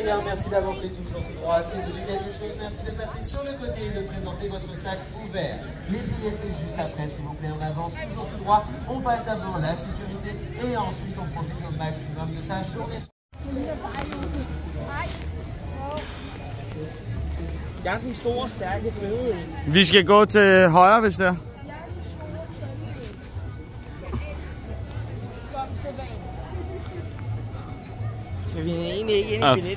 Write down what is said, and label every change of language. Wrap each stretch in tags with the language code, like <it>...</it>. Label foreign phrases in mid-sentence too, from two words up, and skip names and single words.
<fr>merci d'avancer toujours tout droit. Si vous bougez quelque chose, merci de passer sur le côté et de présenter votre sac ouvert. Les billets, c'est juste après, s'il vous plaît, on avance toujours tout droit. On passe d'abord la sécurité et ensuite on profite au maximum de sa journée.</fr> <da>Jeg er den store, stærke, fede. Vi skal gå til højre, hvis det er. Så vi er egentlig ikke inde i billet.</da>